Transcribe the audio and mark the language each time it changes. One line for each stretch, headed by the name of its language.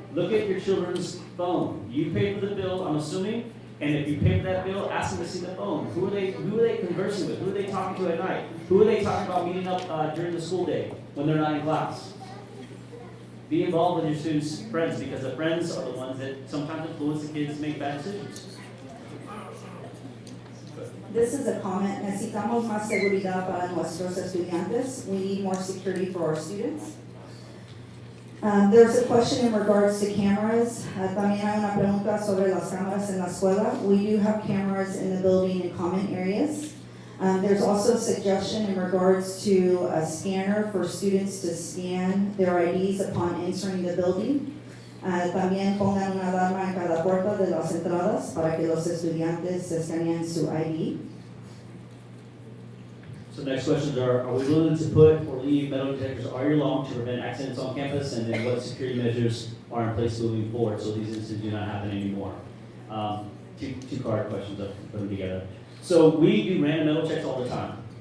English: Look at your children's phone. You pay for the bill, I'm assuming, and if you pay for that bill, ask them to see the phone. Who are they conversing with? Who are they talking to at night? Who are they talking about meeting up during the school day when they're not in class? Be involved with your students' friends, because the friends are the ones that sometimes influence the kids to make bad decisions. This is a comment.
Spanish: Necesitamos más seguridad para nuestros estudiantes.
English: We need more security for our students. There's a question in regards to cameras.
Spanish: También hay una pregunta sobre las cámaras en la escuela.
English: We do have cameras in the building in common areas. There's also a suggestion in regards to a scanner for students to scan their IDs upon entering the building.
Spanish: También pongan una alarma en cada puerta de las entradas para que los estudiantes escaneen su ID.
English: So the next questions are we willing to put or leave metal detectors all year long to prevent accidents on campus? And then what security measures are in place moving forward so these incidents do not happen anymore? Two-card questions, I'll put them together. So we do random metal checks all the time.